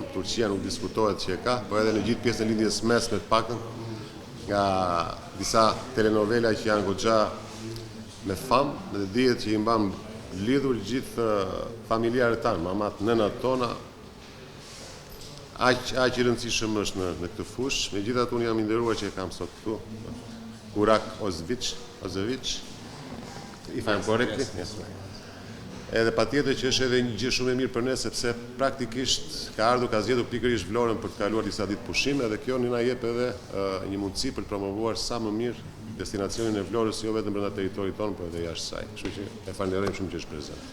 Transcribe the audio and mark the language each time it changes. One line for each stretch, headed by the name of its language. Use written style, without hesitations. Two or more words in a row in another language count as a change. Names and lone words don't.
Albanian: Turqia nuk diskutohet që e ka, por edhe në gjithë pjesën e lidhjes mesme të paktën nga disa telenovela që janë goxha me famë dhe dihet që i mbam lidhur gjithë familjarët tanë, mamat, nënat tona, aq i rëndësishëm është në këtë fushë. Megjithatë unë jam i nderuar që e kam sot këtu. Burak Ozçivit,
English: if I'm correct, yes.
Albanian: Edhe patjetër që është edhe një gjë shumë e mirë për ne, sepse praktikisht ka ardhur, ka zgjedhur pikërisht Vlorën për të kaluar disa ditë pushime dhe kjo na jep edhe një mundësi për të promovuar sa më mirë destinacionin e Vlorës, jo vetëm brenda territorit tonë, por edhe jashtë saj. Kështu që e falenderojmë shumë që është prezant.